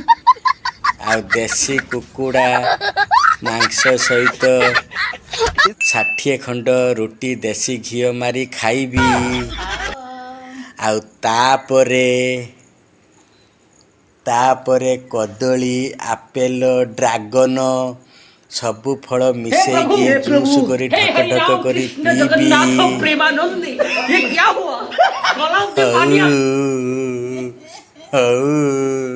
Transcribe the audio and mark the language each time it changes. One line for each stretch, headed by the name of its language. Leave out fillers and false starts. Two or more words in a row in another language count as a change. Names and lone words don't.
Odia: ଆଉ ଦେଶୀ କୁକୁଡ଼ା ମାଂସ ସହିତ 60 ଖଣ୍ଡ ରୁଟି ଦେଶୀ ଘିଅ ମାରି ଖାଇବି। ଖାଅ। ଆଉ ତାପରେ କଦଳୀ ଆପେଲ ଡ୍ରାଗନ ସବୁ ଫଳ ମିଶେଇକି ଜୁସ୍ କରି ଢକ ଢକ କରି ପିଇବି।
Hindi: प्रेमानंद ये क्या हुआ? गला में पानी आ
Odia: ହଉ ହଉ।